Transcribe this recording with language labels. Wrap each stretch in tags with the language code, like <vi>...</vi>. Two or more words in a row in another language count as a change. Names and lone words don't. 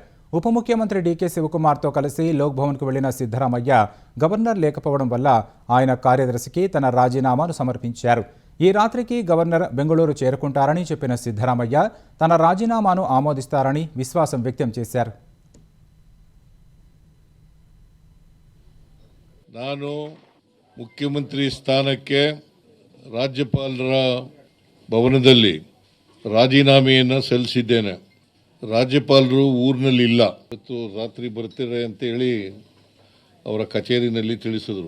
<te>ఉప ముఖ్యమంత్రి డీకే శివకుమార్తో కలిసి లోక్భవన్కు వెళ్లిన సిద్ధరామయ్య గవర్నర్ లేకపోవడం వల్ల ఆయన కార్యదర్శికి తన రాజీనామాను సమర్పించారు. ఈ రాత్రికి గవర్నర్ బెంగళూరు చేరుకుంటారని చెప్పిన సిద్ధరామయ్య తన రాజీనామాను ఆమోదిస్తారని విశ్వాసం వ్యక్తం చేశారు.</te> <kn>ನಾನು ಮುಖ್ಯಮಂತ್ರಿ ಸ್ಥಾನಕ್ಕೆ ರಾಜ್ಯಪಾಲರ ಭವನದಲ್ಲಿ ರಾಜೀನಾಮೆಯನ್ನು ಸಲ್ಲಿಸಿದ್ದೇನೆ. ರಾಜ್ಯಪಾಲರು ಊರಿನಲ್ಲಿ ಇಲ್ಲ, ಇವತ್ತು ರಾತ್ರಿ ಬರ್ತಾರೆ ಅಂತೇಳಿ ಅವರ ಕಚೇರಿನಲ್ಲಿ ತಿಳಿಸಿದರು.</kn>